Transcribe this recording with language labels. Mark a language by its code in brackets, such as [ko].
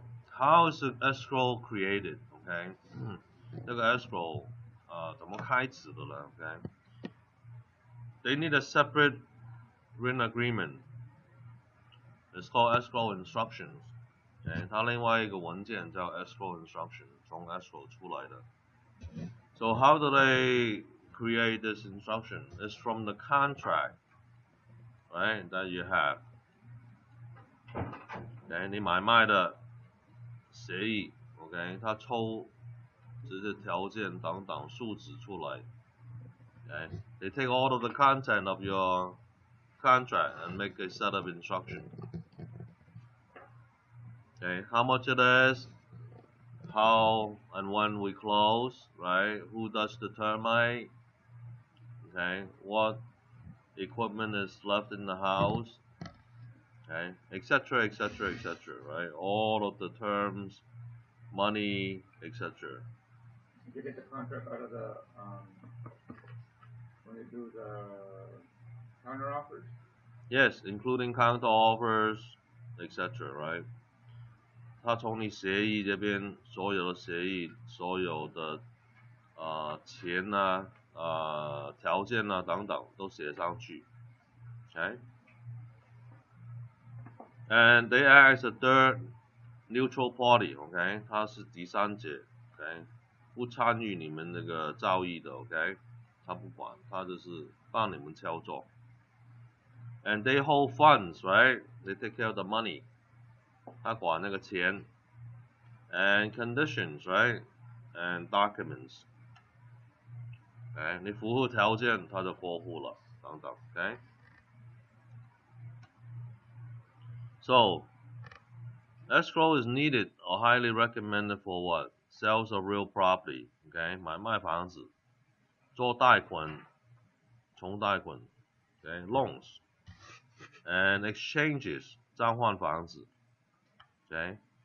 [en] how is the escrow created? OK， [zh] 这个 escrow 怎么开始的呢 [en] ？OK，they need a separate written agreement. It's called escrow instructions. [zh] OK， 它另外一个文件叫 escrow instruction， 从 escrow 出来的。 [en] So how do they create this instruction? It's from the contract, right? That you have. [zh] OK， 你买卖的协议 ，OK， 它抽这些条件等等数值出来。 [en] Okay, they take all of the content of your contract and make a set of instructions. Okay, how much it is, how and when we close, right? Who does the termite? Okay, what equipment is left in the house? Okay, etc., etc., etc., right? All of the terms, money, etc. You get the contract out of the when they do the counter offers? Yes, including counter offers, etc., right? [zh] 他从你协议这边所有的协议，所有的钱啊、条件啊等等都写上去 ，OK？ [en] And they act as a third neutral party, OK？ [zh] 他是第三者 ，OK？不参与你们那个交易的 ，OK？ 他不管，他就是帮你们操作。 [en] And they hold funds, right? They take care of the money. [zh] 他管那个钱 [en] ，and conditions, right? And documents. [zh] OK， 你符合条件，他就过户了，等等 ，OK。 [en] So, escrow is needed or highly recommended for what? Sales of real property, OK， [zh] 买卖房子，做贷款，从贷款 [en] ，OK， loans and exchanges， [zh] 交换房子 [en] ，OK。